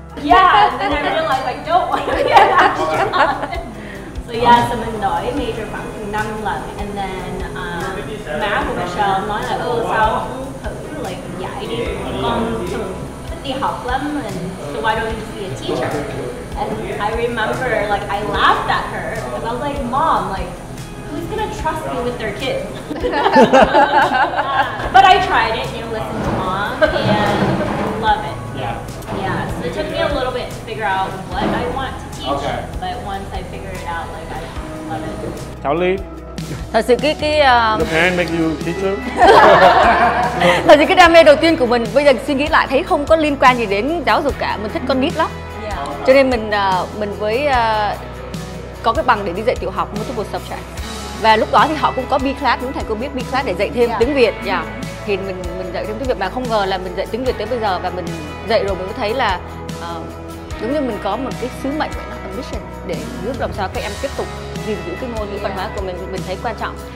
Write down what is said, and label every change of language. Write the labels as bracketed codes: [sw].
[en] Yeah, and then I realized I don't want to be an astronaut. So yeah, so [vi] mình đổi major khoảng 5 lần, [en] and then [vi] má của Michelle nói là sao không thử like dạy đi, con thường thích đi học lắm, [en] and so why don't you just be a teacher? And I remember like I laughed at her because I was like, Mom, like who's gonna trust me with their kids? But I tried it, you know, listen to Mom and love it. Yeah. Yeah, so it took me a little bit to figure out what I want to teach, Okay. but once I figured it out, like I love it. [vi] Thảo Ly, Thật sự cái [en] your parents make you teacher? [vi] thật sự cái đam mê đầu tiên của mình bây giờ suy nghĩ lại thấy không có liên quan gì đến giáo dục cả. Mình thích con nít lắm. Cho nên mình với có cái bằng để đi dạy tiểu học multiple subject. Và lúc đó thì họ cũng có B class, đúng thầy cô biết B class để dạy thêm tiếng Việt. Thì mình dạy thêm tiếng Việt mà không ngờ là mình dạy tiếng Việt tới bây giờ, và mình dạy rồi mình mới thấy là giống như mình có một cái sứ mệnh, ambition để giúp làm sao các em tiếp tục gìn giữ cái ngôn ngữ văn hóa của mình thấy quan trọng.